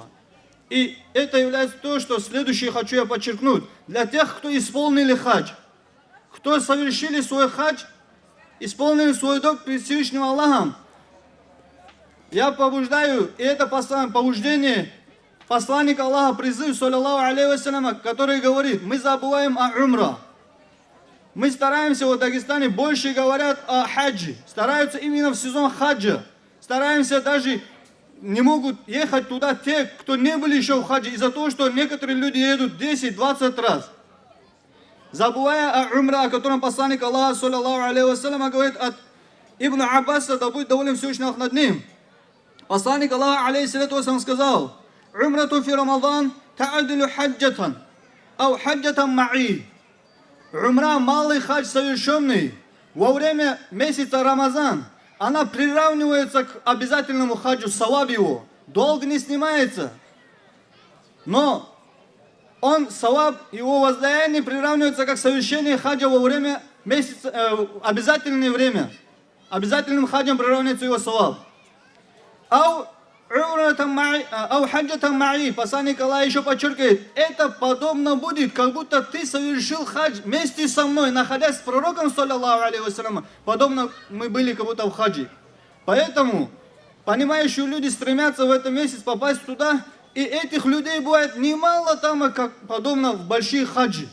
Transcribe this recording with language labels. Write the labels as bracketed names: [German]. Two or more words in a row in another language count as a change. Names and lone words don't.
[Russian] И это является то, что следующее хочу я подчеркнуть. Для тех, кто исполнили хадж, кто совершили свой хадж, исполнили свой долг перед Всевышним Аллахом, я побуждаю, и это побуждение посланник Аллаха призыв, [Arabic] صلى الله عليه وسلم, [Russian] который говорит, мы забываем о умра. Мы стараемся в Дагестане, больше говорят о хаджи, стараются именно в сезон хаджа. Стараемся даже, не могут ехать туда те, кто не были еще в хаджи, из-за того, что некоторые люди едут 10-20 раз. Забывая о умра, о котором посланник Аллаха, [Arabic] صلى الله عليه وسلم, [Russian] говорит от Ибн Аббаса, да будет доволен Всевышний над ним. Посланник Аллаха, [Arabic] عليه الصلاة والسلام, [Russian] сказал, [Arabic] «عمرة في رمضان تعدل حجة، أو حجة معي». [Russian] Умра, малый хадж совершенный во время месяца Рамазан, она приравнивается к обязательному хаджу, саваб его. Долг не снимается. Но он, саваб, его воздаяние приравнивается как совершение хаджа во время месяца, обязательное время. Обязательным хаджем приравнивается его саваб. [Arabic] أو حجة معي, [Russian] посланник Аллаха еще подчеркивает, это подобно будет, как будто ты совершил хадж вместе со мной, находясь с пророком, [Arabic] صلى الله عليه وسلم, [Russian] подобно мы были как будто в хаджи. Поэтому понимающие люди стремятся в этот месяц попасть туда, и этих людей бывает немало там, как подобно в большие хаджи.